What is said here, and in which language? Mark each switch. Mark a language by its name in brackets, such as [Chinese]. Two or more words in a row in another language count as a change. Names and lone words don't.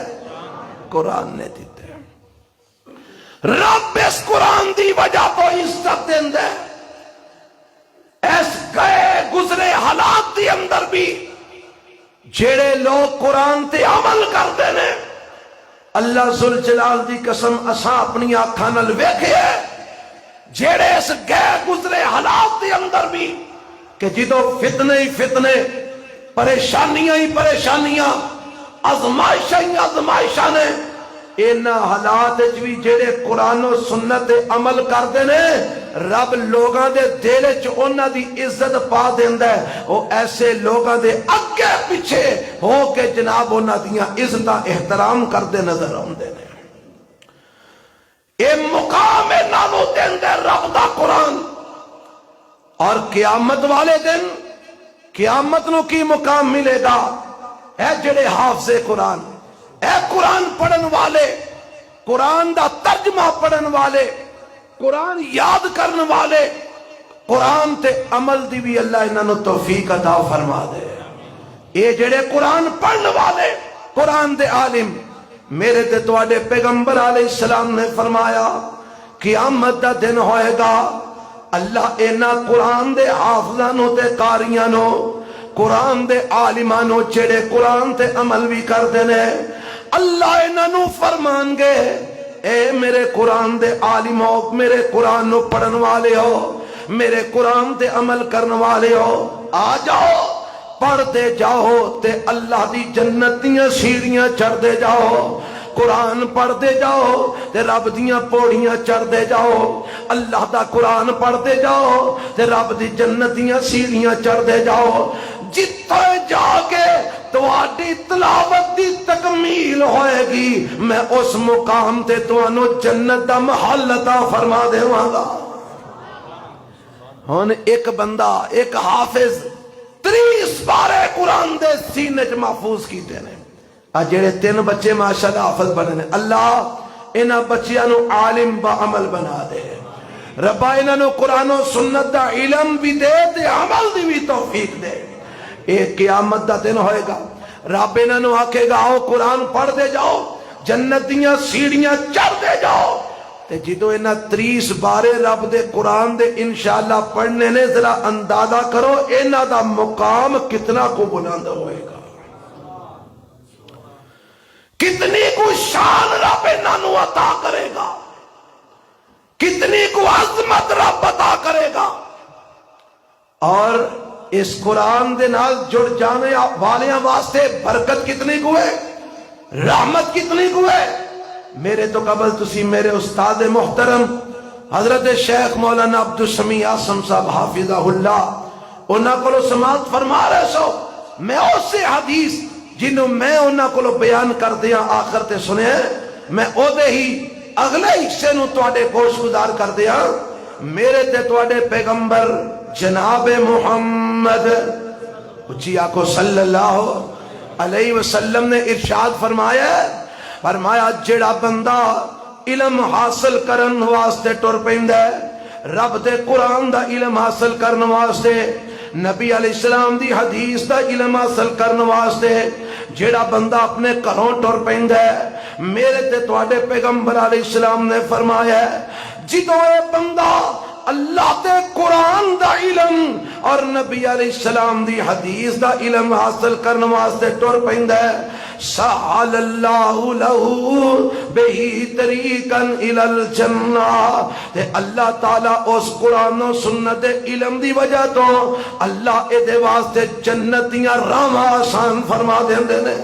[Punjabi] قرآن نے دیتا ہے۔ رب اس قرآن دی وجہ تو عزت دیندے اس گئے گزرے حالات دی اندر بھی جیڑے لوگ قرآن تے عمل کردے نے، اللہ ذوالجلال دی قسم اساں اپنی آنکھاں نال ویکھے جیڑے اس گئے گزرے حالات دی اندر بھی کہ جدو فتنے ہی فتنے، پریشانیاں ہی پریشانیاں، آزمائشاں ہی آزمائشاں نے، اینا حالات بھی جیڑے قرآن و سنت عمل کردے نے، رب لوگاں دے دل وچ انہاں دی عزت پا دیندا ہے، او ایسے لوگاں دے اگے پیچھے ہو کے جناب انہاں دیاں عزتاں احترام کردے نظر آندے نے۔ اے مقام نالو دیندا رب دا قرآن، اور قیامت والے دن قیامت نو کی مقام ملے گا؟ اے جڑے حافظ قرآن، اے قرآن پڑھن والے، قرآن دا ترجمہ پڑھن والے، قرآن یاد کرن والے، قرآن تے عمل دی بھی اللہ انہاں نو توفیق عطا فرما دے۔ اے جڑے قرآن پڑھن والے، قرآن دے عالم، میرے تے تواڈے پیغمبر [Arabic] علیہ السلام [Punjabi] نے فرمایا قیامت دا دن ہوئے گا، اللہ اینا قرآن دے حافظاں نو تے قاریاں نو، قرآن دے عالماں نو جڑے قرآن تے عمل بھی کردے نے، اللہ انہاں نو فرمان گے اے میرے قرآن دے عالمو، میرے قرآن نو پڑھن والے ہو، میرے قرآن دے عمل کرن والے ہو، آ جاؤ پڑھ دے جاؤ تے اللہ دی جنتیاں سیڑھیاں چڑھ دے جاؤ، قرآن پڑھتے جاؤ تے رب دیاں پوڑیاں چڑھتے جاؤ، اللہ دا قرآن پڑھتے جاؤ تے رب دی جنت دیاں سیڑھیاں چڑھتے جاؤ۔ جتھے جا کے تواڈی تلاوت دی تکمیل ہوئے گی میں اس مقام تے تانوں جنت دا محل عطا فرما دیواں گا۔ ہن ایک بندہ ایک حافظ 30 بارے قرآن دے سینے چ محفوظ کیتے نے، جڑے 3 بچے ماشاءاللہ حافظ بنے نے، اللہ انہاں بچیاں نو عالم با عمل بنا دے، ربا انہاں نو قرآن و سنت دا علم بھی دے تے عمل دی بھی توفیق دے۔ ایک قیامت دا دن ہوئے گا، رب انہاں نو آکھے گا آؤ قرآن پڑھ دے جاؤ، جنت دیاں سیڑھیاں چڑھ دے جاؤ، تے جدو انہاں 30 بارے رب دے قرآن دے انشاءاللہ پڑھنے نے، ذرا اندازہ کرو انہاں دا مقام کتنا کو بلند ہوئے گا، کتنی کو شان رب انہاں نو عطا کرے گا، کتنی کو عظمت رب عطا کرے گا۔ اور اس قرآن دے نال جڑ جانے والیاں واسطے برکت کتنی کو ہے، رحمت کتنی کو ہے۔ میرے تو قبل تسی میرے استاد محترم حضرت شیخ مولانا عبدالسمیع آسم صاحب حافظہ اللہ انہاں کو سماعت فرما رہے سو، میں اس سے حدیث جنہوں میں انہاں کو بیان کر دیا آخر تے سنے، میں او دے ہی اگلے حصے نو تواڈے گوش گزار کر دیا۔ میرے تے تواڈے پیغمبر جناب محمد اچھی آکو [Arabic] صلی اللہ علیہ وسلم [Punjabi] نے ارشاد فرمایا جڑا بندہ علم حاصل کرن واسطے ٹر پیندا ہے، رب دے قرآن دا علم حاصل کرن واسطے، نبی [Arabic] علیہ السلام [Punjabi] دی حدیث دا علم حاصل کرن واسطے جڑا بندہ اپنے گھروں ٹر پیندا ہے، میرے تے تواڈے پیغمبر [Arabic] علیہ السلام [Punjabi] نے فرمایا ہے جدوں اے بندہ اللہ دے قرآن دا علم اور نبی [Arabic] علیہ السلام [Punjabi] دی حدیث دا علم حاصل کرنے واسطے ٹر پیندا ہے، [Arabic] سہل اللہ لہو بہی طریقاً الی الجنہ، [Punjabi] تے اللہ تعالیٰ اس قرآن و سنت علم دی وجہ تو اللہ اے دے واسطے جنت دیاں راہاں آسان فرما دیندے نے۔